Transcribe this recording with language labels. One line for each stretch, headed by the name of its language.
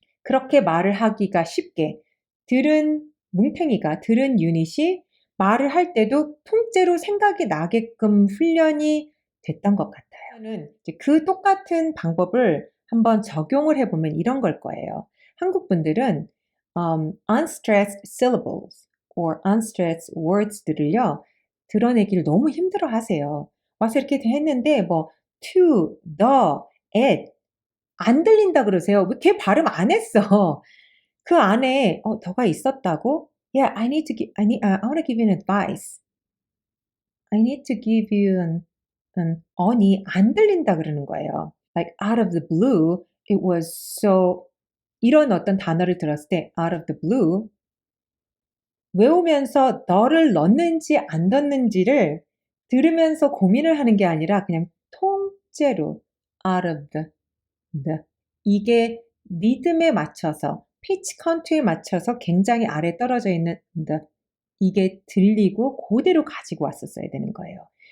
Korean: 그렇게 말을 하기가 쉽게 들은 뭉탱이가 들은 유닛이 말을 할 때도 통째로 생각이 나게끔 훈련이 됐던 것 같아요. 저는 그 똑같은 방법을 한번 적용을 해보면 이런 걸 거예요. 한국 분들은
English: unstressed syllables or unstressed words
Korean: 들을요. 드러내기를 너무 힘들어 하세요. 와서 이렇게 했는데 뭐 to, the, at 안 들린다 그러세요. 걔 발음 안 했어. 그 안에 더가 있었다고?
English: Yeah, I want to give you an advice. I need to give you an on이
Korean: 안 들린다 그러는 거예요.
English: Like out of the blue, it was so
Korean: 이런 어떤 단어를 들었을 때 out of the blue 외우면서 너를 넣는지 안 넣는지를 들으면서 고민을 하는 게 아니라 그냥 통째로 out of the 이게 리듬에 맞춰서 피치 컨트에 맞춰서 굉장히 아래 떨어져 있는 the 이게 들리고 그대로 가지고 왔었어야 되는 거예요.